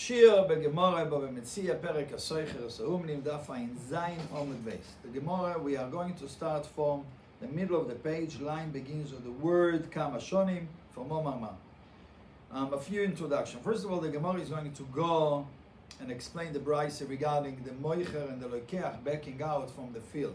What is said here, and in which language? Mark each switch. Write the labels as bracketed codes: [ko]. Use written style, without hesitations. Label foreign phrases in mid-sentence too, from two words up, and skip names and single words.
[he] שיעור בגמרא במציע פרק השוכר הסעומנים דף ע"ז עמוד בייס. [en] The Gemara, we are going to start from the middle of the page. Line begins with the word [he] כמה שנים [en] from Omar. A few introduction. First of all, the Gemara is going to go and explain the brayse regarding the moicher and the lokeach backing out from the field.